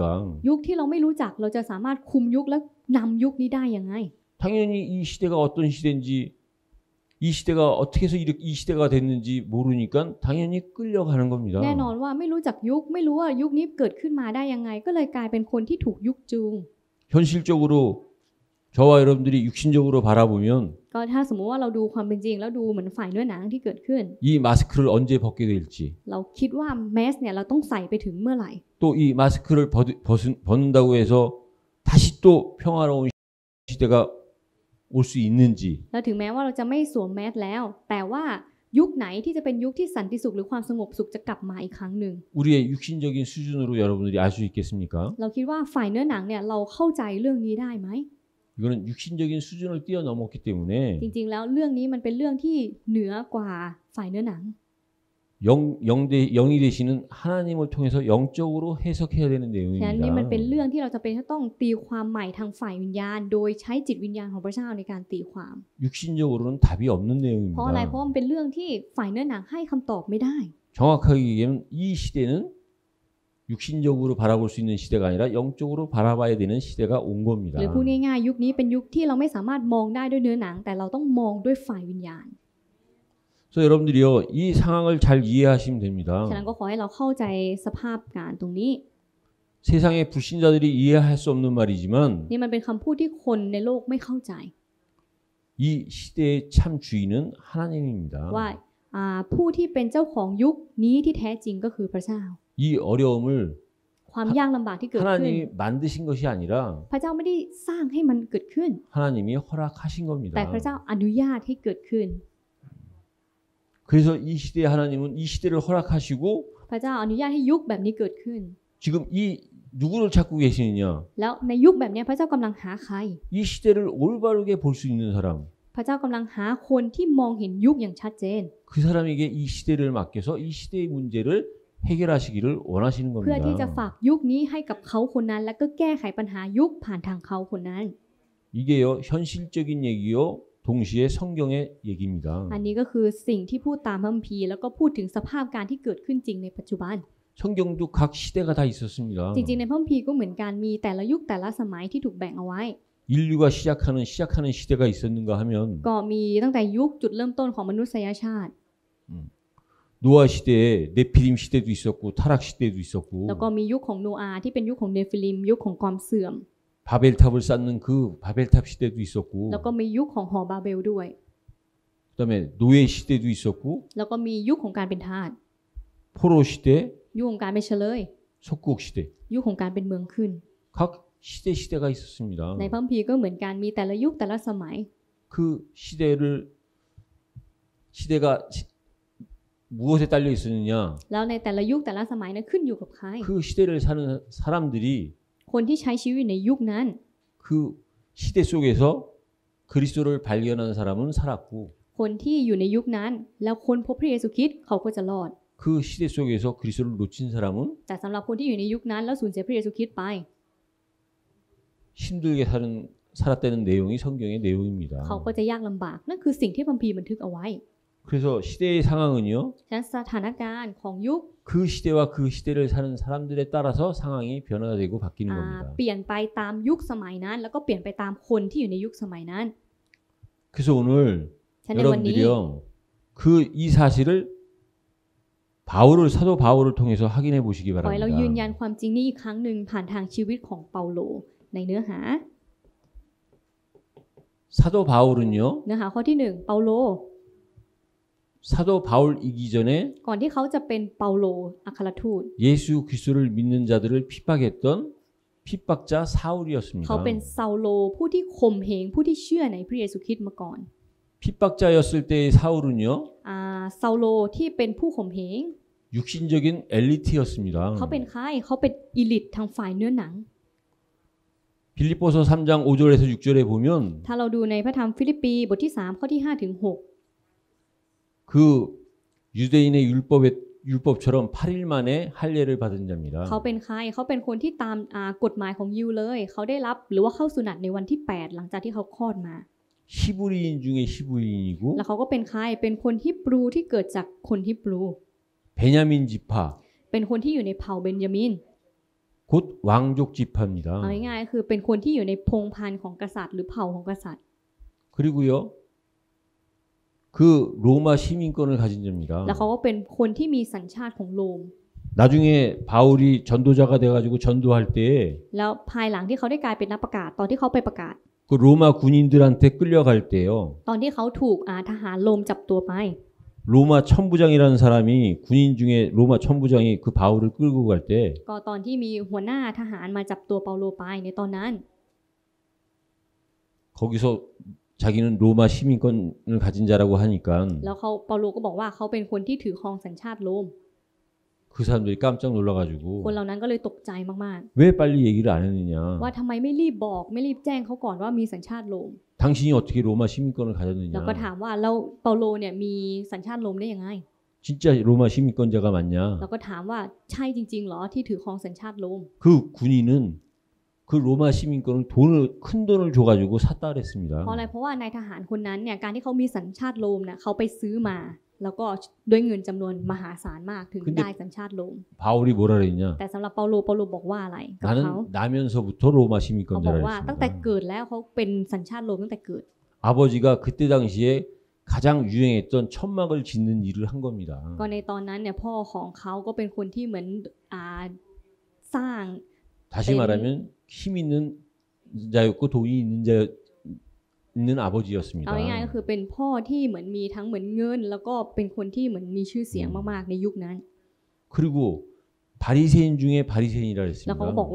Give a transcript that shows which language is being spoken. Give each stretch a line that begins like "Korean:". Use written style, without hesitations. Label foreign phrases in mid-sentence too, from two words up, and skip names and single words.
Thai: ยุคที่เราไม่รู้จักเราจะสามารถคุมยุคและนำยุคนี้ได้ยังไง
Korean: 당연히 이 시대가 어떤 시대인지 이 시대가 어떻게 해서 이 시대가 됐는지 모르니까 당연히 끌려가는 겁니다.
Thai: แน่นอนว่าไม่รู้จักยุคไม่รู้ว่ายุคนี้เกิดขึ้นมาได้ยังไง ก็เลยกลายเป็นคนที่ถูกยุคจูง
Korean: 현실적으로 저와 여러분들이 육신적으로 바라보면
Thai: ก็ถ้าสมมติว่าเราดูความเป็นจริงแล้วดูเหมือนฝ่ายเนื้อหนังที่เกิดขึ้น
Korean: 이 마스크를 언제 벗게 될지
Thai: เราคิดว่าแมสเนี่ยเราต้องใส่ไปถึงเมื่อไหร่
Korean: 또 이 마스크를 벗는다고 해서 다시 또 평화로운 시대가 올 수 있는지
Thai: แล้วถึงแม้ว่าเราจะไม่สวมแมสแล้ว แต่ว่ายุคไหนที่จะเป็นยุคที่สันติสุขหรือความสงบสุขจะกลับมาอีกครั้งหนึ่ง
Korean: 우리의 육신적인 수준으로 여러분들이 알 수 있겠습니까?
Thai: เราคิดว่าฝ่ายเนื้อหนังเนี่ยเราเข้าใจเรื่องนี้ได้ไหม
Korean: 이거는 육신적인 수준을 뛰어넘었기 때문에
Thai: จริงๆแล้วเรื่องนี้มันเป็นเรื่องที่เหนือกว่าฝ่ายเนื้อหนัง
Korean: 영이 되시는 하나님을 통해서 영적으로 해석해야 되는
Thai: ฉะนั้นนี่มันเป็น
Korean: 내용입니다.
Thai: เรื่องที่เราจะเป็นต้องตีความใหม่ทางฝ่ายวิญญาณ โดยใช้จิตวิญญาณของพระเจ้าในการตีความ
Korean: 육신적으로는 답이 없는
Thai: เพราะอะไร เพ
Korean: 내용입니다.
Thai: ราะมันเป็นเรื่องที่ฝ่ายเนื้อหนังให้คำตอบไม่ได้
Korean: 정확하게 얘기하면 이 시대는 육신적으로 바라볼 수 있는 시대가 아니라 영적으로 바라봐야 되는 시대가 온
Thai: ห
Korean: 겁니다.
Thai: รือพูดง่ายๆยุคนี้เป็นยุคที่เราไม่สามารถมองได้ด้วยเนื้อหนัง แต่เราต้องมองด้วยฝ่ายวิญญาณ
Korean: 그래서 여러분들이요 이 상황을 잘 이해하시면
Thai: ฉะนั้น
Korean: 됩니다.
Thai: ก็ขอให้เราเข้าใจสภาพการตรงนี้
Korean: 세상의 불신자들이 이해할 수 없는 말이지만
Thai: นี่มันเป็นคำพูดที่คนในโลกไม่เข้าใจ
Korean: 이 시대의 참 주인은 하나님입니다.
Thai: ว่าผู้ที่เป็นเจ้าของยุคนี้ที่แท้จริงก็คือพระเจ้า
Korean: 이 어려움을
Thai: ความยากลำบากที่เกิดขึ้น
Korean: 하나님이 만드신 것이 아니라
Thai: พระเจ้าไม่ได้สร้างให้มันเกิดขึ้น
Korean: 하나님이 허락하신 겁니다.
Thai: แต่พระเจ้าอนุญาตให้เกิดขึ้น
Korean: 그래서 이 시대에 하나님은 이 시대를 허락하시고
Thai: พระเจ้าอนุญาตให้ยุคแบบนี้เกิดขึ้น
Korean: 지금 이 누구를 찾고 계시느냐?
Thai: แล้วในยุคแบบนี้พระเจ้ากำลังหาใคร
Korean: 이 시대를 올바르게 볼 수 있는 사람.
Thai: พระเจ้ากำลังหาคนที่มองเห็นยุคอย่างชัดเจน
Korean: 그 사람에게 이 시대를 맡겨서 이 시대의 문제를 해결하시기를 원하시는
Thai: เพื่อที่จะ
Korean: 겁니다.
Thai: ฝากยุคนี้ให้กับเขาคนนั้น แล้วก็แก้ไขปัญหายุคผ่านทางเขาคนนั้น
Korean: 이게요 현실적인 얘기요 동시에 성경의 얘기입니다.
Thai: อันนี้ก็คือสิ่งที่พูดตามพระคัมภีร์แล้วก็พูดถึงสภาพการที่เกิดขึ้นจริงในปัจจุบัน
Korean: 성경도 각 시대가 다 있었습니다.
Thai: จริงๆในพระคัมภีร์ก็เหมือนกันมีแต่ละยุคแต่ละสมัยที่ถูกแบ่งเอาไว้
Korean: 인류가 시작하는 시대가 있었는가 하면
Thai: ก็มีตั้งแต่ยุคจุดเริ่มต้นของมนุษยชาติ
Korean: 노아 시대에 네피림 시대도 있었고 타락 시대도
Thai: แล้ว
Korean: 있었고
Thai: ก็มียุคของโนอาห์ที่เป็นยุคของเนฟิลิมยุคของความเสื่อม
Korean: 바벨탑을 쌓는 그 바벨탑 시대도 있었고
Thai: แล้วก็มียุคของหอบาเบลด้วย
Korean: 그다음에 노예 시대도 있었고
Thai: แล้วก็มียุคของการเป็นทาส
Korean: 포로 시대,
Thai: ยุคของการเป็นเฉลย
Korean: 속국 시대.
Thai: ยุคของการเป็นเมืองขึ้น
Korean: 각 시대가 있었습니다.
Thai: ในพระคัมภีร์ก็เหมือนกันมีแต่ละยุคแต่ละสมัย
Korean: 그 시대가 무엇에 딸려 있었느냐?
Thai: แล้วในแต่ละยุคแต่ละสมัยนั้นขึ้นอยู่กับใคร
Korean: 그 시대를 사는 사람들이
Thai: คนที่ใช้ชีวิตในยุคนั้น
Korean: 그 시대 속에서 그리스도를 발견한 사람은 살았고
Thai: คนที่อยู่ในยุคนั้น แล้วค้นพบพระเยซูคริสต์เขาก็จะรอด
Korean: 그 시대 속에서 그리스도를 놓친 사람은
Thai: แต่สำหรับคนที่อยู่ในยุคนั้นแล้วสูญเสียพระเยซูคริสต์ไป
Korean: 힘들게 살았다는 내용이 성경의 내용입니다.
Thai: เขาก็จะยากลำบากนั่นคือสิ่งที่พระคัมภีร์บันทึกเอาไว้
Korean: 그래서 시대의 상황은요.
Thai: ฉะนั้นสถานการณ์ของยุค
Korean: 그 시대와 그 시대를 사는 사람들에 따라서 상황이 변화되고 바뀌는 겁니다.
Thai: เปลี่ยนไปตามยุคสมัยนั้น แล้วก็เปลี่ยนไปตามคนที่อยู่ในยุคสมัยนั้น
Korean: 그래서 오늘
Thai: ฉะนั้นในวันนี้
Korean: 여러분들이요. 그 이 사실을 사도 바울을 통해서 확인해 보시기
Thai: ขอให้เรายืนยัน
Korean: 바랍니다.
Thai: ความจริงนี้อีกครั้งหนึ่งผ่านทางชีวิตของเปาโลในเนื้อหา
Korean: 사도 바울은요.
Thai: เนื้อหาข้อที่1เปาโล
Korean: 사도 바울이기 전에
Thai: ก่อนที่เขาจะเป็นเปาโลอัครทูต
Korean: 예수 그리스도를 믿는 자들을 핍박했던 핍박자
Thai: เขา
Korean: 사울이었습니다.
Thai: เป็นซาโลผู้ที่ข่มเหงผู้ที่เชื่อในพระเยซูคริสต์มาก่อน
Korean: 핍박자였을 때의 사울은요.
Thai: ซาโลที่เป็นผู้ข่มเหง
Korean: 육신적인 엘리트였습니다.
Thai: เขาเป็นใครเขาเป็นอีลิททางฝ่ายเนื้อหนัง
Korean: 빌립보서 3장 5절에서 6절에 보면
Thai: ถ้าเราดูในพระธรรมฟิลิปปีบทที่3ข้อที่5ถึง6
Korean: 그 유대인의 율법처럼 8일 만에 할례를 받은 자입니다.
Thai: เขาเป็นใครเขาเป็นคนที่ตามกฎหมายของยิวเลย เขาได้รับหรือว่าเข้าสุนัตในวันที่8หลังจากที่เขาคลอดมา
Korean: 히브리인 중에 히브리인이고
Thai: แล้วเขาก็เป็นใครเป็นคนฮิบรูที่เกิดจากคนฮิบรู
Korean: 베냐민 지파
Thai: เป็นคนที่อยู่ในเผ่าเบนยามิน
Korean: 곧 왕족 지파입니다.
Thai: เอาง่ายๆคือเป็นคนที่อยู่ในพงศ์พันธุ์ของกษัตริย์หรือเผ่าของกษัตริย์
Korean: 그리고요. 그 로마 시민권을 가진 자입니다.
Thai: แล้วเขาก็เป็นคนที่มีสัญชาติของโรม
Korean: 나중에 바울이 전도자가 돼가지고 전도할 때
Thai: แล้วภายหลังที่เขาได้กลายเป็นนักประกาศตอนที่เขาไปประกาศ
Korean: 그 로마 군인들한테 끌려갈 때요.
Thai: ตอนที่เขาถูกทหารโรมจับตัวไป
Korean: 로마 천부장이라는 사람이 군인 중에 로마 천부장이 그 바울을 끌고 갈 때
Thai: ก็ตอนที่มีหัวหน้าทหารมาจับตัวเปาโลไปในตอนนั้น
Korean: 거기서 자기는 로마 시민권을 가진 자라고 하니까
Thai: แล้วเปาโลก็บอกว่าเขาเป็นคนที่ถือครองสัญชาติโรม
Korean: 그 사람들이 깜짝 놀라가지고
Thai: คนเหล่านั้นก็เลยตกใจมาก
Korean: 왜 빨리 얘기를 안 했느냐?
Thai: ๆว่าทำไมไม่รีบบอกไม่รีบแจ้งเขาก่อนว่ามีสัญชาติโรม
Korean: 당신이 어떻게 로마 시민권을
Thai: แล้วก็
Korean: 가졌느냐?
Thai: ถามว่าแล้วเปาโลเนี่ยมีสัญชาติโรมได้ยังไง
Korean: 진짜 로마 시민권자가 맞냐?
Thai: แล้วก็ถามว่าใช่จริงๆหรอที่ถือครองสัญชาติโรม
Korean: 그 군인은 그 로마 시민권을 큰 돈을 줘가지고 샀다 그랬습니다.
Thai: เพราะอะไรเพราะว่านายทหารคนนั้นเนี่ยการที่เขามีสัญชาติโรมเนี่ยเขาไปซื้อมา แล้วก็ด้วยเงินจำนวนมหาศาลมากถึงได้สัญชาติโรม
Korean: 바울이 뭐라 그랬냐?
Thai: แต่สำหรับเปาโลบอกว่าอะไรกับเขา
Korean: 나는 나면서부터 로마
Thai: เขาบอก
Korean: 시민권자라
Thai: ว่าตั้งแต่
Korean: 그랬습니다.
Thai: เกิดแล้วเขาเป็นสัญชาติโรมตั้งแต่เกิด
Korean: 아버지가 그때 당시에 가장 유행했던 천막을 짓는 일을 한 겁니다.
Thai: ก็ในตอนนั้นเนี่ยพ่อของเขาก็เป็นคนที่เหมือนสร้าง
Korean: 다시 말하면 힘 있는 자였고 돈이 있는
Thai: เอา
Korean: 아버지였습니다.
Thai: ง่ายๆก็คือเป็นพ่อที่เหมือนมีทั้งเหมือนเงิน แล้วก็เป็นคนที่เหมือนมีชื่อเสียงมากๆในยุคนั้น
Korean: 그리고 바리새인 중에 바리새인이라
Thai: แล้วเขาก็บอก